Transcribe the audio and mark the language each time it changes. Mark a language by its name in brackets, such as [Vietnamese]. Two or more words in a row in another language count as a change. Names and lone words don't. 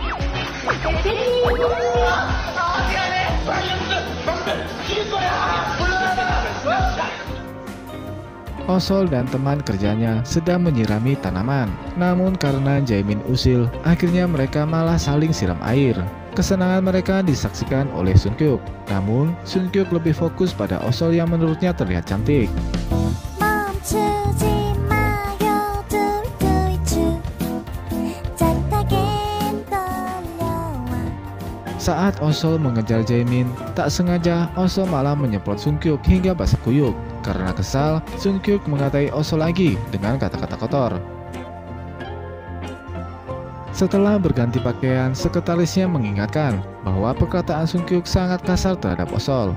[Indonesian] Osol dan teman kerjanya sedang menyirami tanaman. Namun karena Jaemin usil, akhirnya mereka malah saling siram air. Kesenangan mereka disaksikan oleh Sunkyuk. Namun Sunkyuk lebih fokus pada Osol yang menurutnya terlihat cantik. [Korean] 멈추지 마요 둘둘쭉 짜릿하게 떨려와. [Indonesian] Saat Osol mengejar Jaemin, tak sengaja Osol malah menyemprot Sunkyuk hingga basah kuyup. Karena kesal, Sunkyuk mengatai Osol lagi dengan kata-kata kotor. Setelah berganti pakaian, sekretarisnya mengingatkan bahwa perkataan Sungkyuk sangat kasar terhadap Osol.